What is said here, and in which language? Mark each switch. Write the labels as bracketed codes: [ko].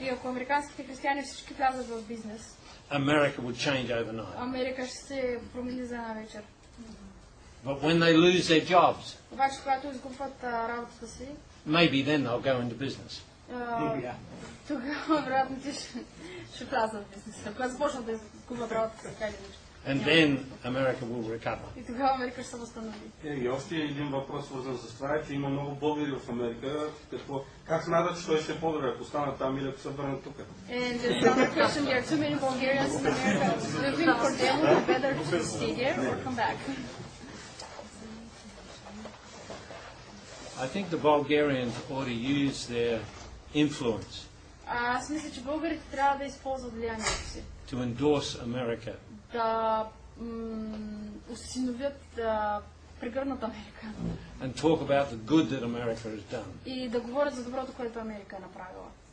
[bg] И ако американските християни всички влязат в бизнес, [en] America would change overnight. [bg] Америка ще се промени за една вечер. [en] But when they lose their jobs, [bg] Обаче, когато изгубват работата си, [en] maybe then they'll go into business. [bg] Тогава вероятно ще влязат в бизнеса. Когато започнат да изгубват работата си, така или иначе. [en] And then America will recover. [bg] И тогава Америка ще се възстанови. И още един въпрос, свързан с това, е, че има много българи в Америка. Как смятат, че той ще е по-добре, ако останат там или ако се върнат тук? [en] And the other question, there are too many Bulgarians in America. Do you think for them it would be better to stay there or come back? I think the Bulgarians ought to use their influence [bg] Аз мисля, че българите трябва да използват влиянието си. [en] to endorse America. [bg] Да усиновят, да прегърнат Америка. [en] And talk about the good that America has done. [bg] И да говорят за доброто, което Америка е направила.